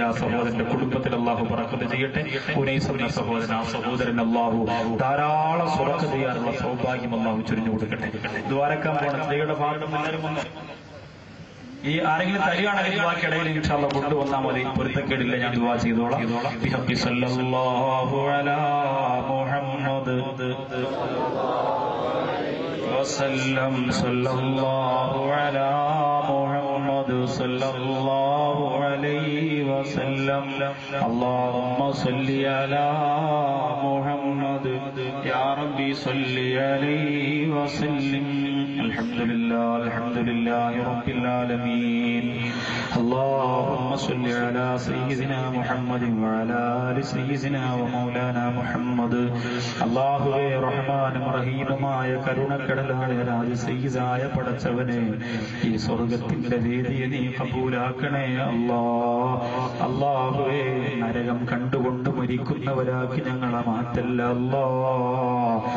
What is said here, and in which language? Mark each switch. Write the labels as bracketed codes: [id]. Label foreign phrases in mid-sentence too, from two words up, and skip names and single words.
[ml] ആ സഹോദരന്റെ കുടുംബത്തിൽ അള്ളാഹു ബറക്കത്ത് ചെയ്യട്ടെ. ഉനൈസ് എന്ന സഹോദരൻ, ആ സഹോദരൻ അള്ളാഹു ധാരാളം സ്വതക്ക ചെയ്യാനുള്ള സൗഭാഗ്യം അള്ളാഹു ചൊരിഞ്ഞു കൊടുക്കട്ടെ. ദ്വാരക്കാൻ പോണ സ്ത്രീയുടെ ഭാഗം എല്ലാവരും വന്നു. ഈ ആരെങ്കിലും തരികയാണെങ്കിൽ ബാക്കിയിടയിൽ [ar] إن شاء الله [ml] കൊണ്ടുവന്നാൽ മതി. പൊരുത്തക്കേടില്ല, ഞാൻ ദുആ ചെയ്തോളാം. [ar] بحق صلى الله على محمد وسلم صلى الله على محمد صلى الله عليه وسلم اللهم صل على محمد يا ربي صل عليه وسلم. الحمد لله رب العالمين. اللهم صل على سيدنا محمد وعلى آل سيدنا ومولانا محمد. [ml] അല്ലാഹുവേ, റഹ്മാനും റഹീമുമായ കരുണക്കടലായ രാജസയ്യിദായ പടച്ചവനെ, ഈ സ്വർഗത്തിന്റെ വേദിയെ നീ കബൂലാക്കണേ അല്ലാഹ്. അല്ലാഹുവേ, നരകം കണ്ടുകൊണ്ട് മരിക്കുന്നവരാക്കി ഞങ്ങളെ മാറ്റല്ല അല്ലാഹ്.